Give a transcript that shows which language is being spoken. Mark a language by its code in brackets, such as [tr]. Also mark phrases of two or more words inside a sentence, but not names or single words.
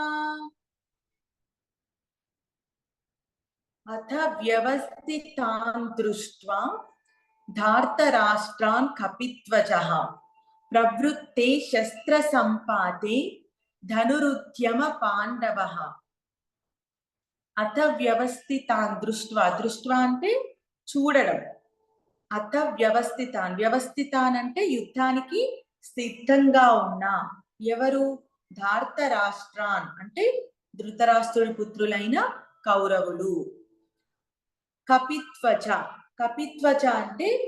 [sa] अथ व्यवस्थितान् दृष्ट्वा धार्तराष्ट्रान् कपिध्वजः प्रवृत्ते शस्त्र संपाते धनुरुद्यम पांडवः अथ व्यवस्थितान् दृष्ट्वा [te] దృష్ట్వా అంటే చూడడం అత వ్యవస్థితాన్ వ్యవస్థితాన్ అంటే యుద్ధానికి సిద్ధంగా ఉన్న ఎవరు ధార్తరాష్ట్రాన్ అంటే ధృతరాష్ట్రుడి పుత్రులైన కౌరవులు కపిధ్వజ కపిధ్వజ అంటే